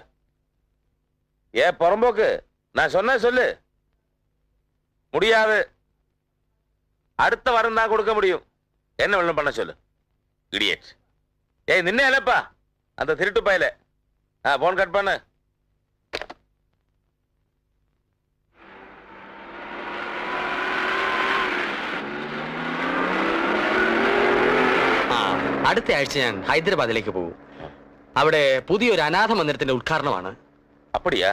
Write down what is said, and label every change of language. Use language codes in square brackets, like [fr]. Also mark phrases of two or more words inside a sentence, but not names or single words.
[ta] ஏ புறம்போக்கு, நான் சொன்ன சொல்லு. முடியாது, அடுத்த வாரம் தான் கொடுக்க முடியும். என்ன வெள்ளம் பண்ண சொல்லு. இடியட். ஏய் நின்ன இல்லப்பா அந்த திருட்டு பையல. [en] phone cut [ta] பண்ணு. [ml] അടുത്ത ആഴ്ച ഞാൻ ഹൈദരാബാദിലേക്ക് പോകും. അവിടെ പുതിയൊരു അനാഥ മന്ദിരത്തിന്റെ ഉദ്ഘാടനമാണ്. [ta] அப்படியா?